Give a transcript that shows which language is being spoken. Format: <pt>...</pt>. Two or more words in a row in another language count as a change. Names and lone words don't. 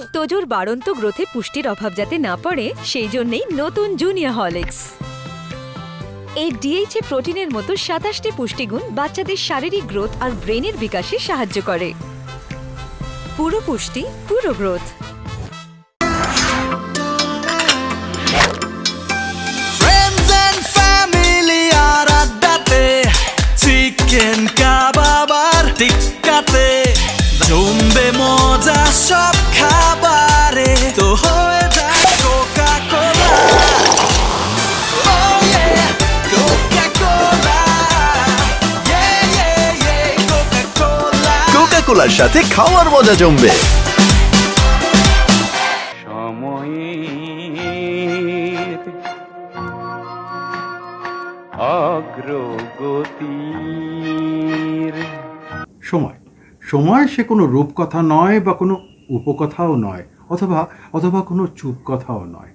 <bn>তোজোর বাড়ন্ত গ্রোথে পুষ্টির অভাব যাতে না পড়ে সেই জন্যই নতুন জুনিয়র হরলিক্স। এই ডিএইচএ প্রোটিনের মতো 27টি পুষ্টিগুণ বাচ্চাদের শারীরিক গ্রোথ আর ব্রেনের বিকাশে সাহায্য করে। পুরো পুষ্টি, পুরো গ্রোথ।</bn> <en>Friends and family</en> <bn>আর আড্ডাতে, চিকেন কাবাব আর টিক্কাতে, জমবে মজা সব খাবারে, তো হয়ে যায় কোকা কোলা।</bn> <en>Oh yeah, Coca-Cola. Yeah, yeah, yeah, Coca-Cola.</en> <bn>কোকা-কোলার সাথে খাওয়ার মজা জমবে। সময়ের অগ্রগতির সময় সময় সে কোনো রূপকথা নয় বা কোনো উপকথাও নয়, অথবা কোনো চুপ কথাও নয়।</bn>